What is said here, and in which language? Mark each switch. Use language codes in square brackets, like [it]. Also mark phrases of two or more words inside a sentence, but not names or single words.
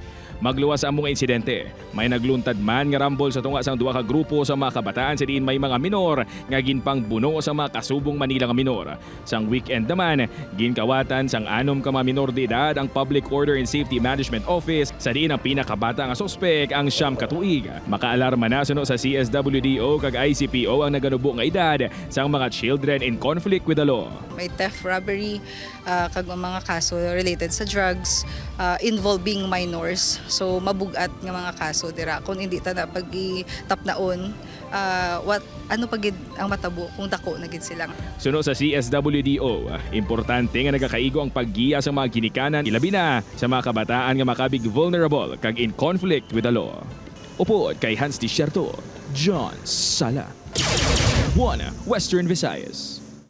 [hil] Magluwas ang mga insidente. May nagluntad man nga rambol sa tunga sang duha ka grupo sa mga kabataan sa diin may mga minor nga ginpang buno sa mga kasubong Manila nga minor. Sang weekend naman, ginkawatan sang 6 ka mga minor de edad ang Public Order and Safety Management Office sa diin ang pinakabata nga suspek ang siyam ka tuig. Makaalarma na suno sa CSWDO kag ICPO ang naganubo nga edad sang mga [en] children in conflict with the law. [hil] May theft, robbery, kag mga kaso related sa drugs [en] involving minors. [hil] So mabugat nga mga kaso dira kung hindi ta na pag-tapnaon ano pagid ang matabo kung dako na gid sila. Suno sa CSWDO, importante nga nagakaigo ang paggiya sa mga ginikanan ilabi na sa mga kabataan nga makabig vulnerable kag [en] in conflict with the law. [hil] Upod kay Hans Desierto, John Sala, One Western Visayas.